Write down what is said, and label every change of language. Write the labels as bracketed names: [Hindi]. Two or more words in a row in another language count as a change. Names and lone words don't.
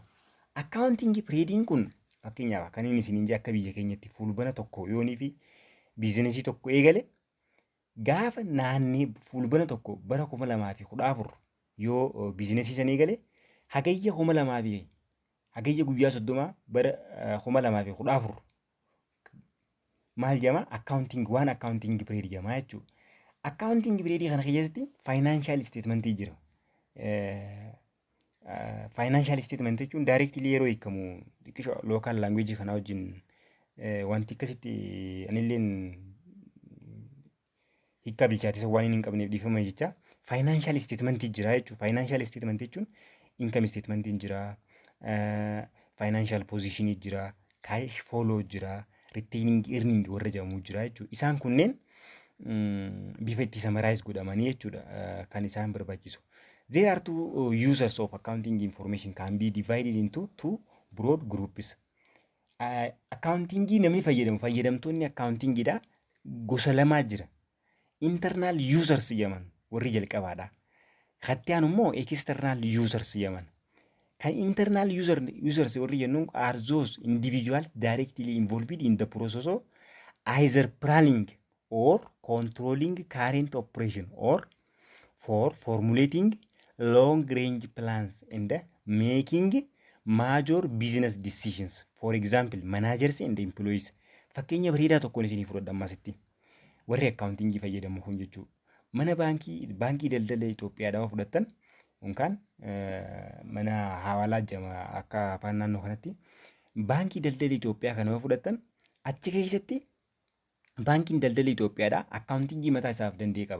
[Oromo] Accounting periodiin kun fakkeenyaaf kan inni isiniin akka biyya keenyatti fulbana tokko yoonii fi biizinesii tokko eegale gaafa naannee fulbana tokko bara 2014 yoo biizinesii san eegale hagayya 2000 fi hagayya guyyaa 30 bara 2014 maal jedhama? [English] Accounting period [Oromo] jedhama jechuudha. [English] Accounting period [Oromo] kana keessatti [English] financial statement [Oromo] jira. [English] Financial statement [Oromo] jechuun directly yeroo hiikamu [English] local language [Oromo] kana wajjin wanti akkasitti anilleen hiika bilchaatisa waan hin qabneef dhiifama jecha [English] financial statement [Oromo] jira jechuudha. [English] Financial statement [Oromo] jechuun [English] income statement [Oromo] jira, [English] financial position [Oromo] jira, [English] cash flow [Oromo] jira, [English] retaining earning [Oromo] warra jedhamu jira jechuudha. Isaan kunneen bifa itti summarize godhamanii jechuudha kan isaan barbaachisu. [English] There are two users of accounting information can be divided into two broad groups. [Oromo] Accounting namni fayyadamtoonni accountingidha gosa lamaa jira. [English] Internal users [Oromo] jedhaman warri jalqabaadha. Kattaan immoo [English] external users [Oromo] jedhaman. [English] Kan internal users [Oromo] warri jennuun [English] are those individuals directly involved in the process of either planning or controlling current operation or for formulating long-range plans and making major business decisions. For example, managers and employees. [Oromo] Fakkeenya bareedaa tokkoon isinii fudhadha ammaasitti. Warri accountingii fayyadamu kun jechuudha. Mana baankii daldala Itoophiyaadhaa fudhattan yookaan mana hawaalaa jedhama akka afaan naannoo kanatti. Baankii daldala Itoophiyaa kana fudhattan achi keessatti baankiin daldala Itoophiyaadhaa accountingii mataa isaaf danda'e qaba.